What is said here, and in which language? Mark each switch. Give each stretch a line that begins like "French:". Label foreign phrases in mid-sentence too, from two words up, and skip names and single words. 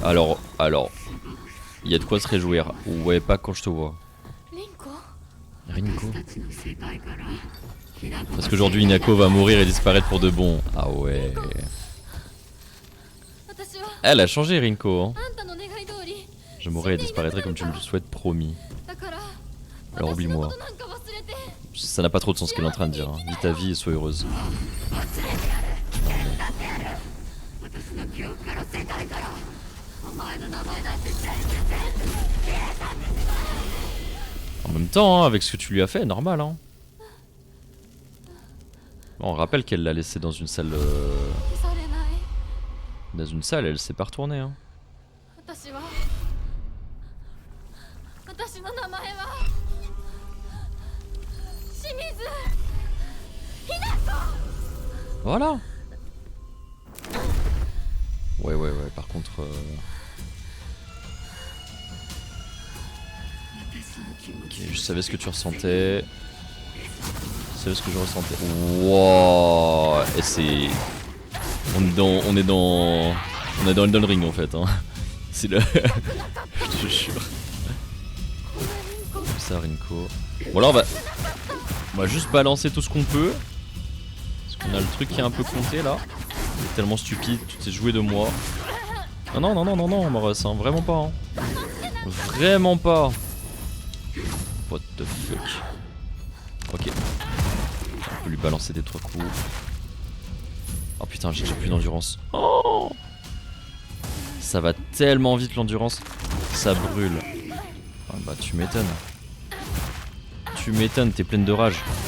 French: Alors, il y a de quoi se réjouir. Ouais, pas quand je te vois. リンコ Rinko. Parce qu'aujourd'hui Inako va mourir et disparaître pour de bon. Ah ouais.
Japanese: 私は
French: Elle a changé Rinko. Hein.
Japanese: あんたの願い通り
French: Je mourrai et disparaîtrai comme tu me le souhaites, promis.
Japanese: だから
French: Alors
Japanese: 私のこ
French: oublie-moi.
Japanese: となんか忘れて
French: Ça n'a pas trop de sens ce qu'elle est en train de dire. Hein. Vis ta vie et sois heureuse. En même temps, hein, avec ce que tu lui as fait, normal. Hein. Bon, on rappelle qu'elle l'a laissé dans une salle.
Japanese: 消されない
French: Dans une salle, elle s'est pas retournée. Hein.
Japanese: 私は私の名前は清水ひな子
French: Voilà. Ouais. Par contre. Ok, je savais ce que tu ressentais. Je savais ce que je ressentais. Wow. Et c'est. On est dans Elden Ring en fait. Hein. C'est le. Je te jure. Comme ça, Rinko. Bon, là, on va juste balancer tout ce qu'on peut. Parce qu'on a le truc qui est un peu compté là. C'est tellement stupide, tu t'es joué de moi. Non, Maros, hein, vraiment pas. Hein. Vraiment pas.
English: What the fuck.
French: Ok. On peut lui balancer des 3 coups. Oh putain, j'ai plus d'endurance. Oh, ça va tellement vite l'endurance. Ça brûle. Ah bah tu m'étonnes. Tu m'étonnes, t'es pleine de rage.